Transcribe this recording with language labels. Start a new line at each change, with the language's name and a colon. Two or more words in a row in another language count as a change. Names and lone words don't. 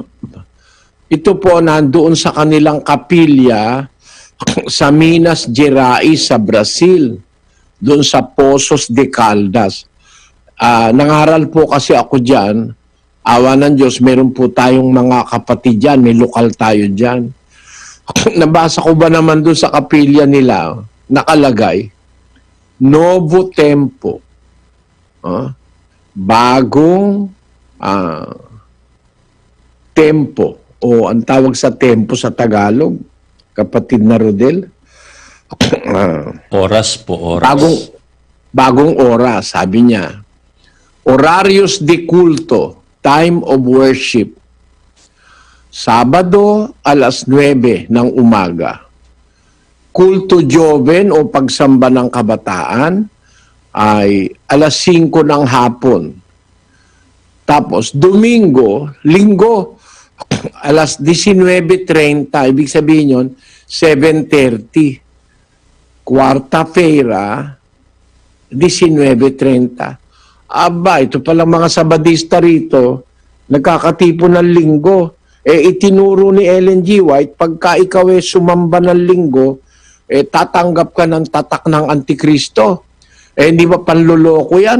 Filipino: Ito po nandoon sa kanilang kapilya sa Minas Gerais sa Brazil, doon sa Poços de Caldas. Nangaral po kasi ako dyan. Awa ng Diyos, meron po tayong mga kapatid dyan, may lokal tayo dyan. Nabasa ko ba naman doon sa kapilya nila, nakalagay,
Portuguese: Novo Tempo.
Filipino: Bagong tempo. O ang tawag sa tempo sa Tagalog, kapatid na Rodel. Oras po, oras. Bagong oras, sabi niya.
Portuguese: Horarios de culto,
English: time of worship.
Filipino: Sabado, alas 9 ng umaga.
Portuguese: Kulto Joven
Filipino: o pagsamba ng kabataan ay alas 5 ng hapon. Tapos, Domingo, Linggo, alas 19:30. Ibig sabihin yun, 7:30. Quarta-feira, 19:30. Aba, ito palang mga sabadista rito, nagkakatipon ng linggo. Itinuro ni Ellen G. White, pagka ikaw sumamba ng linggo, tatanggap ka ng tatak ng Antikristo. Hindi ba panloloko yan?